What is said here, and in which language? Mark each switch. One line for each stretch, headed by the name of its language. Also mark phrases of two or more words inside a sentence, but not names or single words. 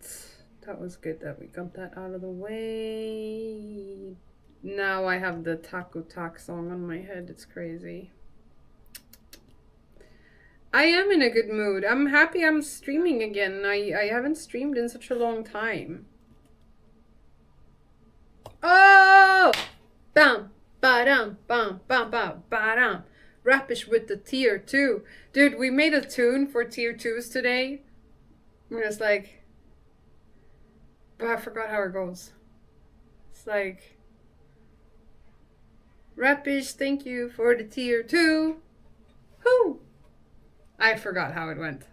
English: That was good that we got that out of the way. Now I have the Taco Tak song on my head. It's crazy. I am in a good mood. I'm happy I'm streaming again. I haven't streamed in such a long time. Oh! Bam! Ba-dum! Bam! Bam! Bam! Ba-dum! Rapish with the tier 2. Dude, we made a tune for tier 2s today. We're just like... But I forgot how it goes. It's like... Rapish, thank you for the tier 2. Whoo! I forgot how it went.